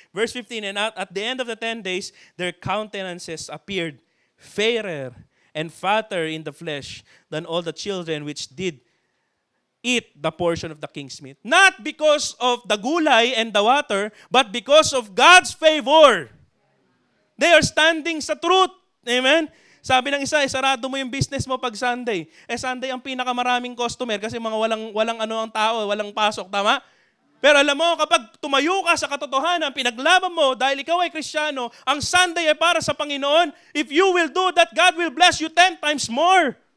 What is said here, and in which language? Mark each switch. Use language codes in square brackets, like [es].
[en] Verse 15, and at the end of the 10 days, their countenances appeared fairer and fatter in the flesh than all the children which did eat the portion of the king's meat. Not because of the gulay and the water, but because of God's favor. They are standing sa truth. [tl] Amen? Sabi ng isa, sarado mo yung business mo pag Sunday. Sunday ang pinakamaraming customer kasi mga walang ang tao, walang pasok. Tama? Pero alam mo, kapag tumayo ka sa katotohanan, pinaglaban mo dahil ikaw ay Kristiyano, ang Sunday ay para sa Panginoon. [en] If you will do that, God will bless you 10 times more.